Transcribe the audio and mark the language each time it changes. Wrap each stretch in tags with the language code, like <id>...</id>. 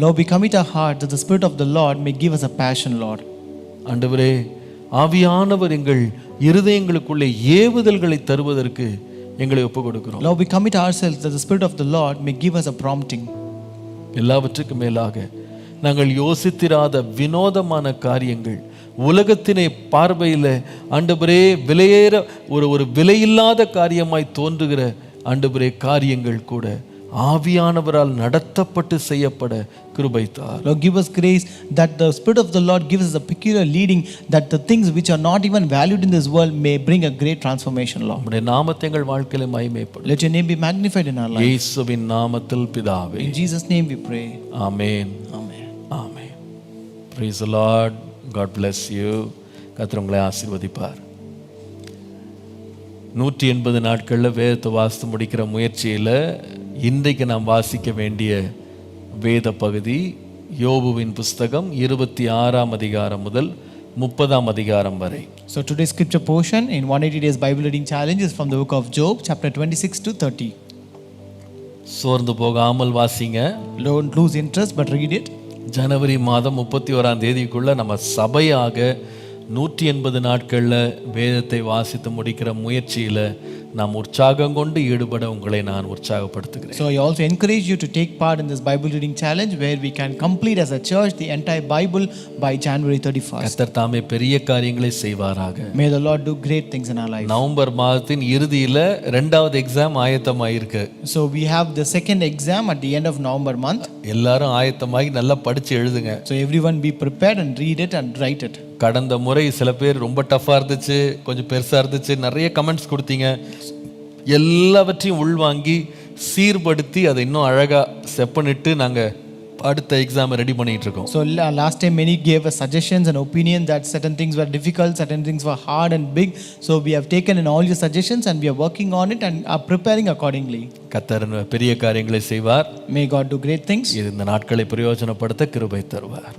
<en>Lord, we commit our heart that the Spirit of the Lord may give us a passion, Lord.</en> <ta>ஆண்டவரே, ஆவியானவர் எங்கள் இருதயங்களுக்குள்ளே ஏவுதல்களை தருவதற்கு எங்களை ஒப்பு கொடுக்கிறோம்.</ta> <en>Lord, we commit ourselves that the Spirit of the Lord may give us a prompting.</en> <ta>எல்லாவற்றுக்கும் மேலாக நாங்கள் யோசித்திராத வினோதமான காரியங்கள், உலகத்தினை பார்வையில் ஆண்டவரே விலையேற ஒரு விலையில்லாத காரியமாய் தோன்றுகிற ஆண்டவரே காரியங்கள் கூட ஆவியானவரால் நடத்தப்பட்டு செய்யப்பட கிருபை தார்.</ta> <en>Lord, give us grace that the Spirit of the Lord gives us a peculiar leading, that the things which are not even valued in this world may bring a great transformation, Lord.</en> <ta>உம்முடைய நாமத்தை எங்கள் வாழ்க்கையில மகிமைப்படும்.</ta> <en>Let your name be magnified in our life.</en> <ta>இயேசுவின் நாமத்தில் பிதாவே.</ta> <en>In Jesus' name we pray.</en> <ta>Amen.</ta> <en>Amen. Amen. Praise the Lord. God bless you.</en> <ta>கர்த்தர் உங்களை ஆசீர்வதிப்பார். 180 நாட்களில் வேதத்தை வாசித்து முடிக்கிற முயற்சியில் இன்றைக்கு நாம் வாசிக்க வேண்டிய வேத பகுதி யோபுவின் புஸ்தகம் 26ஆம் அதிகாரம் முதல் 30ஆம் அதிகாரம் வரை.</ta> <en>So today's scripture portion in 180 days Bible reading challenge is from the book of Job, chapter 26 to 30.</en> <ta>சோர்ந்து போகாமல் வாசிங்க.</ta> <en>Don't lose interest but read it.</en> <ta>ஜனவரி மாதம் 31ஆம் தேதிக்குள்ள நம்ம சபையாக 180 நாட்களில் வேதத்தை வாசித்து முடிக்கிற முயற்சியில் நாம் உற்சாகம் கொண்டு ஈடுபட உங்களை நான் உற்சாகப்படுத்துகிறேன்.</ta> <en>So I also encourage you to take part in this Bible reading challenge where we can complete as a church the entire Bible by January 31st.</en> <ta>கர்த்தர் தாமே பெரிய காரியங்களை செய்வாராக.</ta> <en>May the Lord do great things in our life.</en> <ta>November மாதத்தின் இறுதியில இரண்டாவது exam ஆயத்தமாயிருக்கு.</ta> <en>So we have the second exam at the end of November month.</en> <ta>எல்லாரும் ஆயத்தமாகி நல்லா படிச்சு எழுதுங்க.</ta> <en>So everyone be prepared and read it and write it.</en> <ta>கடந்த முறை சில பேர் ரொம்ப டஃப்பாக இருந்துச்சு, கொஞ்சம் பெருசாக இருந்துச்சு, நிறைய கமெண்ட்ஸ் கொடுத்தீங்க. எல்லாவற்றையும் உள்வாங்கி சீர்படுத்தி அதை இன்னும் அழகாக செப்பனிட்டு நாங்கள் அடுத்த எக்ஸாமை ரெடி பண்ணிட்டு இருக்கோம்.</ta> <en>So last time many gave us suggestions and opinion that certain things were difficult, certain things were hard and big. So we have taken in all your suggestions and we are working on it and are preparing accordingly.</en> <ta>கர்த்தர் பெரிய காரியங்களை செய்வார்.</ta> <en>May God do great things.</en> <ta>இது இந்த நாட்களை பிரயோஜனப்படுத்த கிருபை தருவார்.</ta>